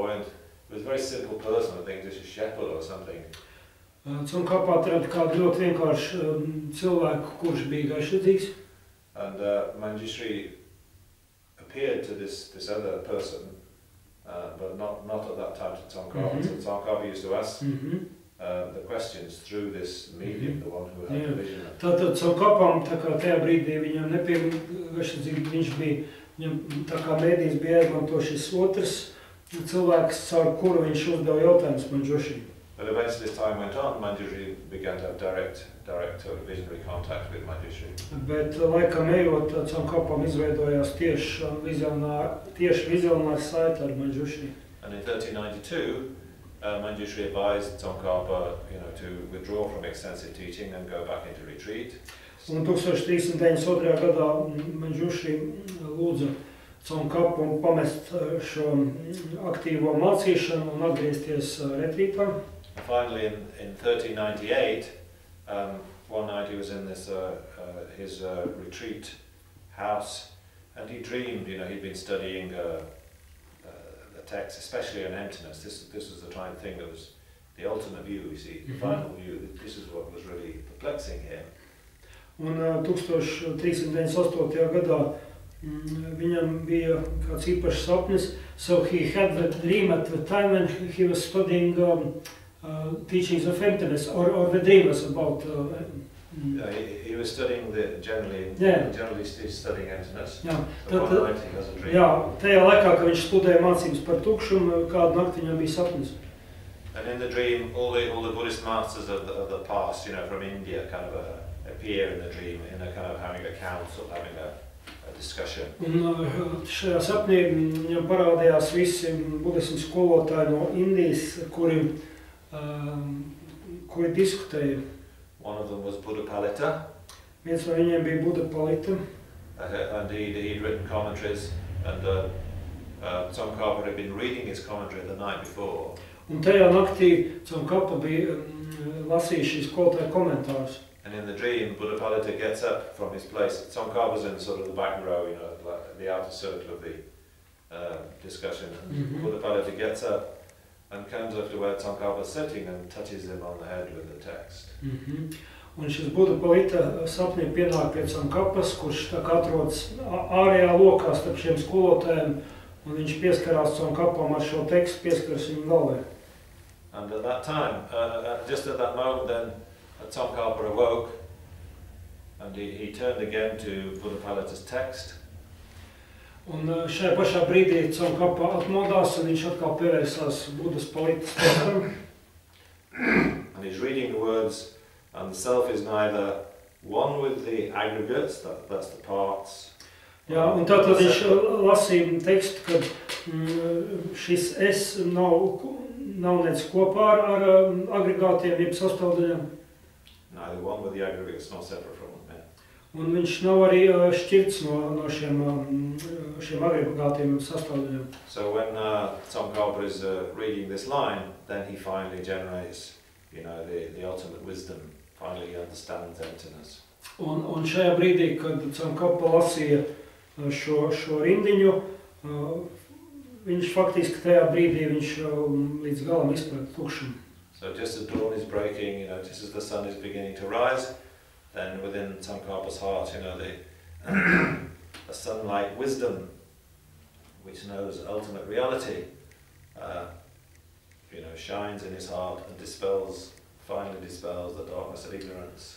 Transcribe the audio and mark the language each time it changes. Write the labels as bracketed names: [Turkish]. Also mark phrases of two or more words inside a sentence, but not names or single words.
[English] He was a very simple person, I think just a shepherd or something. [Latvian] Tsongkhapa atrada kādu ļoti vienkāršu cilvēku, kurš bija garšsirdīgs. [English] And Manjushri appeared to this other person, but not at that time to Tsongkhapa. So Tsongkhapa used to ask the questions through this medium, the one who had the vision. [Latvian] Tātad Tsongkhapam tā kā tajā brīdī viņam nepiebija garšsirdīgi, viņš bija, viņam tā kā mēdījis bija jāizmanto šis otrs cilvēks, caur kuru viņš uzdeva jautājumus Manjushri. [English] But eventually as time went on, Manjushri began to have direct visionary contact with Manjushri. [Latvian] Bet laikam ejot, Tsongkhapam izveidojās tieši vizionārs saite ar Manjushri. [English] And in 1392, Manjushri advised Tsongkhapa, to withdraw from extensive teaching and go back into retreat. [Latvian] Un 1392. gadā Manjushri lūdza Tsongkhapu pamest šo aktīvo mācīšanu un atgriezties retrītā. [English] Finally, in 1398, one night he was in this his retreat house, and he dreamed. He'd been studying the text, especially on emptiness. This was the thing that was the ultimate view. You see, the final view. This is what was really perplexing him. [Latvian] Un 1398. gadā viņam bija kāds īpašs sapnis. [English] So he had the dream at the time when he was studying teachings of emptiness, or the dream was about. He was studying generally studying emptiness. [Latvian] Jā, [English] One night he has a dream. [Latvian] Jā, tajā laikā, kad viņš studēja mācības par tukšumu, kādu nakti viņam bija sapnis. [English] And in the dream, all the Buddhist masters of the past, from India, kind of appear in the dream, kind of having a council, having a discussion. [Latvian] Un šajā sapnī viņam parādījās visi budismu skolotāji no Indijas, kuri diskutēja. [English] One of them was Buddhapalita. [Latvian] Viens no viņiem bija Buddhapalita. [English] And he'd written commentaries, and Tsongkhapa had been reading his commentary the night before. [Latvian] Un tajā naktī Tsongkhapa bija lasījis šīs skolotāja komentārus. [English] And in the dream, Buddhapalita gets up from his place. Tsongkhapa's in sort of the back row, like the outer circle of the discussion. Buddhapalita gets up and comes up to where Tsongkhapa's sitting and touches him on the head with the text. [Latvian] Un šis Buddhapalita sapnī pienāk pie Tsongkhapas, kurš tā kā atrodas ārējā lokā starp šiem skolotājiem, un viņš pieskarās Tsongkhapam ar šo tekstu, pieskaras viņu galvai. [English] And at that time, just at that moment then, Tsongkhapa awoke, and he turned again to Buddhapalita's text. [Latvian] Un šajā pašā brīdī Tsongkhapa atmodās, un viņš atkal pievērsās Buddhapalitas tekstam. [English] And he's reading the words, and the self is neither one with the aggregates, that's the parts. [Latvian] Jā, un tātad viņš lasīja tekstu, ka šis es nav nec kopā ar agregātiem, jeb sastāvdaļām. [English] Neither one with the aggregates nor separate from them. [Latvian] Un viņš nav arī šķirts no šiem agregātiem sastāvdaļām. [English] So when Tsongkhapa is reading this line, then he finally generates, the ultimate wisdom. Finally he understands emptiness. [Latvian] Un šajā brīdī, kad Tsongkhapa lasīja šo rindiņu, viņš faktiski tajā brīdī viņš līdz galam izprata tukšumu. [English] So just as dawn is breaking, just as the sun is beginning to rise, then within Tsongkhapa's heart, a sunlight wisdom, which knows ultimate reality, shines in his heart and finally dispels the darkness of ignorance.